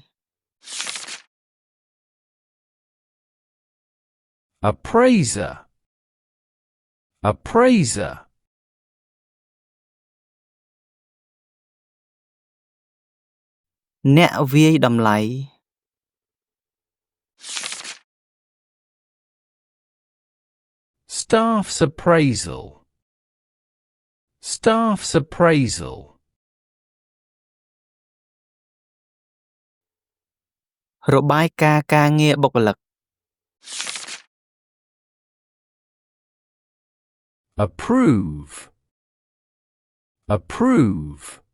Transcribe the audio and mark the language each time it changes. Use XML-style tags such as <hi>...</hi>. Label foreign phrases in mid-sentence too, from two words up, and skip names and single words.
<en>Appraiser. Appraiser.</en> <km>អ្នកវាយតម្លៃ</km> <en>Staff's appraisal. Staff's appraisal.</en> <km>របាយការណ៍ការងារបុគ្គលិក</km> <en>Approve. Approve.</en>